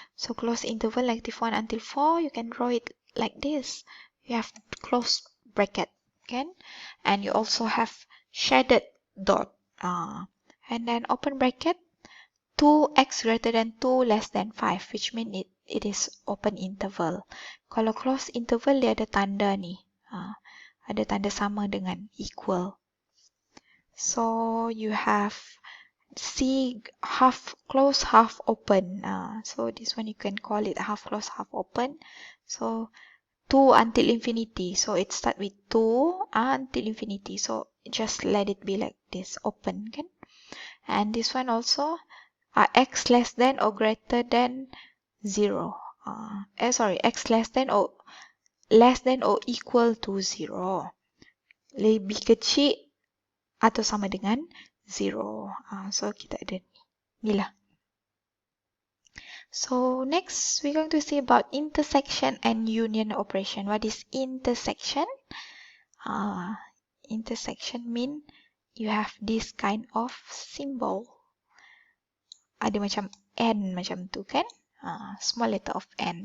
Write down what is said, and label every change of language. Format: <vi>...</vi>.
<en>So close interval, negative 1 until 4, you can draw it like this. You have close bracket, okay? And you also have shaded dot. And then open bracket, 2x greater than 2 less than 5, which means it is open interval.</en> <ms>Kalau close interval, dia ada tanda ni. Ada tanda sama dengan equal.</ms> <en>So you have C half close, half open. So this one you can call it half close, half open. So 2 until infinity. So it start with 2 until infinity. So just let it be like this, open, kan? And this one also x less than or greater than 0. X less than or equal to 0.</en> <ms>Lebih kecil atau sama dengan 0. So kita ada ni lah.</ms> <en>So next we're going to see about intersection and union operation. What is intersection? Intersection mean you have this kind of symbol.</en> <ms>Ada macam N macam tu kan?</ms> <en>Small letter of N.</en>